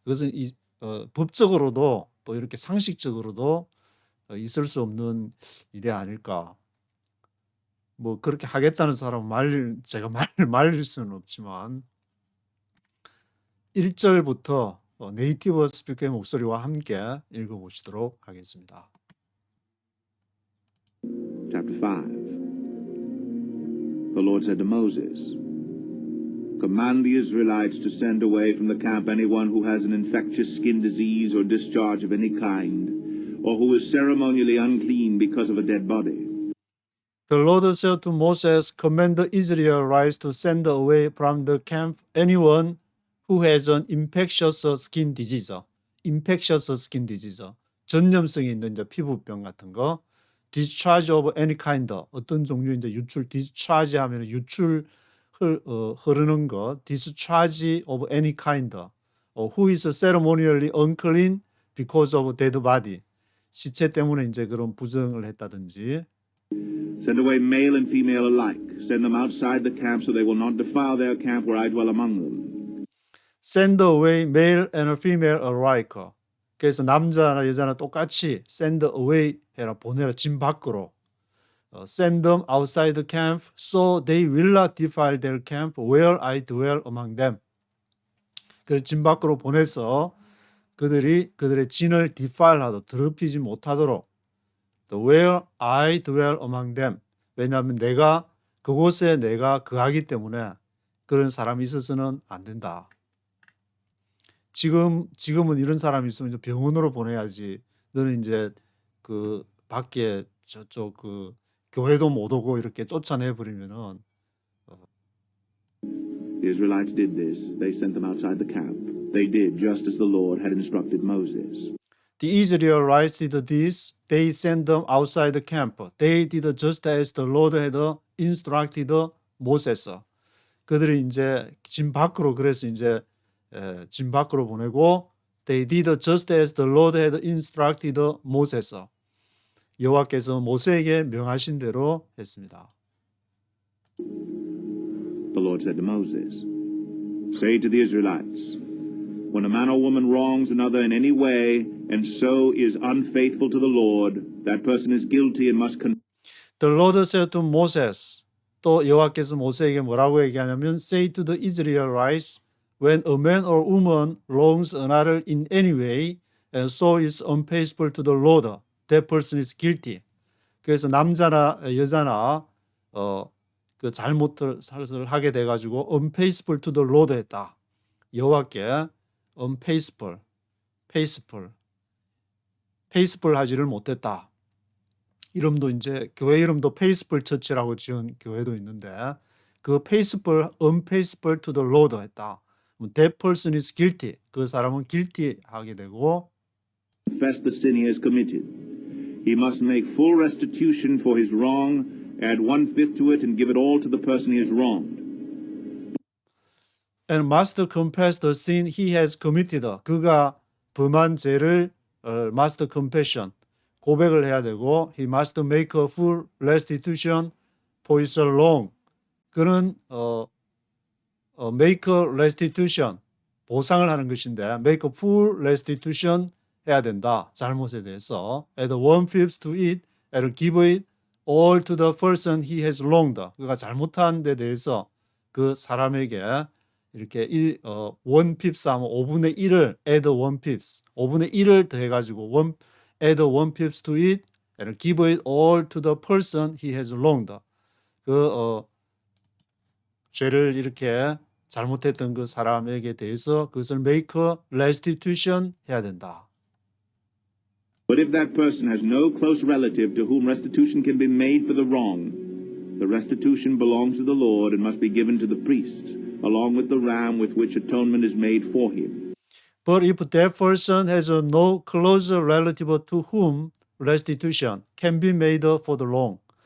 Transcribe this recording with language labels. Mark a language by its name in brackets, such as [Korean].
[Korean] 그것은 법적으로도 또 이렇게 상식적으로도 있을 수 없는 일이 아닐까. 뭐 그렇게 하겠다는 사람 제가 말릴 수는 없지만 1절부터 네이티브 스피커의 목소리와 함께 읽어보시도록 하겠습니다. [English] Chapter 5. The Lord said to Moses, Command the Israelites to send away from the camp anyone who has an infectious skin disease or discharge of any kind, or who is ceremonially unclean because of a dead body. The Lord said to Moses, Command the Israelites to send away from the camp anyone who has an infectious skin disease. infectious skin disease. [Korean] 전염성이 있는 이제 피부병 같은 거. [English] discharge of any kind. [Korean] 어떤 종류 이제 유출 discharge 하면 유출 흐르는 거. [English] discharge of any kind. who is ceremonially unclean because of dead body. [Korean] 시체 때문에 이제 그런 부정을 했다든지. [English] Send away male and female alike. Send them outside the camp so they will not defile their camp where I dwell among them. Send away male and female alike. [Korean] 그래서 남자나 여자나 똑같이 send away 해라 보내라 진 밖으로. [English] Send them outside the camp so they will not defile their camp where I dwell among them. [Korean] 그래서 진 밖으로 보내서 그들의 진을 defile하도록 더럽히지 못하도록. [English] Where I dwell among them. [Korean] 왜냐하면 그곳에 내가 거하기 때문에 그런 사람이 있어서는 안 된다. 지금은 이런 사람이 있으면 병원으로 보내야지. 너는 이제 그 밖에 저쪽 그 교회도 못 오고 이렇게 쫓아내 버리면은. [English] The Israelites did this. They sent them outside the camp. They did just as the Lord had instructed Moses. The Israelites did this. They sent them outside the camp. They did just as the Lord had instructed Moses. [Korean] 그들이 이제 진 밖으로 그래서 이제 진 밖으로 보내고 [English] They did just as the Lord had instructed Moses. [Korean] 여호와께서 모세에게 명하신 대로 했습니다. [English] The Lord said to Moses, Say to the Israelites, When a man or woman wrongs another in any way and so is unfaithful to the Lord, that person is guilty and must The Lord said to Moses. [Korean] 또 여호와께서 모세에게 뭐라고 얘기하냐면 [English] Say to the Israelites, when a man or woman wrongs another in any way and so is unfaithful to the Lord, that person is guilty. [Korean] 그래서 남자나 여자나 그 잘못을 하게 돼 가지고 [English] unfaithful to the Lord [Korean] 했다. 여호와께 unfaithful, faithful 하지를 못했다. 이름도 이제 교회 이름도 faithful church라고 지은 교회도 있는데 그 faithful, [English] unfaithful to the Lord [Korean] 했다. [English] That person is guilty. [Korean] 그 사람은 guilty 하게 되고 [English] confess the sin he has committed. He must make full restitution for his wrong, add 1/5 to it, and give it all to the person he has wronged. And must confess the sin he has committed. [Korean] 그가 범한 죄를 [English] must confession, [Korean] 고백을 해야 되고 [English] he must make a full restitution for his wrong. 그는 make a restitution, [Korean] 보상을 하는 것인데 [English] make a full restitution [Korean] 해야 된다. 잘못에 대해서. [English] add 1/5 to it and give it all to the person he has wronged. [Korean] 그가 잘못한 데 대해서 그 사람에게 이렇게 1/5 하면 5분의 1을 [English] add 1/5, [Korean] 5분의 1을 더해가지고 [English] add 1/5 to it and give it all to the person he has wronged. [Korean] 죄를 이렇게 잘못했던 그 사람에게 대해서 그것을 [English] make restitution [Korean] 해야 된다. [English] But if that person has no close relative to whom restitution can be made for the wrong, the restitution belongs to the Lord and must be given to the priest, along with the ram with which atonement is made for him. But if that person has no close relative to whom restitution can be made for the wrong.